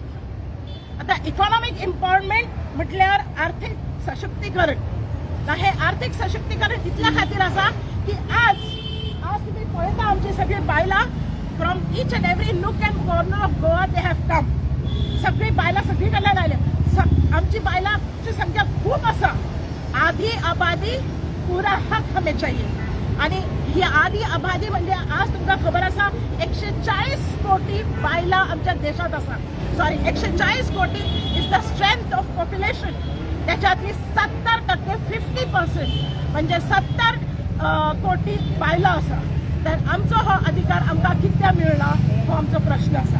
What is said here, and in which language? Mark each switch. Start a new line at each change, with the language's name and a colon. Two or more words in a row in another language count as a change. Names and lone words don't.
Konkani: आता
English: economic empowerment
Konkani: म्हटल्यार आर्थिक सशक्तीकरण. हे आर्थिक सशक्तीकरण इतल्या खातीर आसा की आज तुम्ही पळयता आमची सगळी बायलां
English: from each and every nook and corner of Goa they have come.
Konkani: सगळी बायलां सगळी कडल्यान आयल्या. आमची बायलांची संख्या खूप आसा.
Hindi: आधी आबादी पुरा हक हमें चाहिए.
Konkani: आणि ही
Hindi: आधी आबादी
Konkani: म्हणजे आज तुमकां खबर आसा 140 कोटी बायलां आमच्या देशात आसा.
English: Sorry 140 crore is the strength of population.
Konkani: त्याच्यातली 70% 50% म्हणजे 70 कोटी बायलां आसा. तर आमचो हो अधिकार आमकां कित्याक मेळना हो आमचो प्रश्न आसा.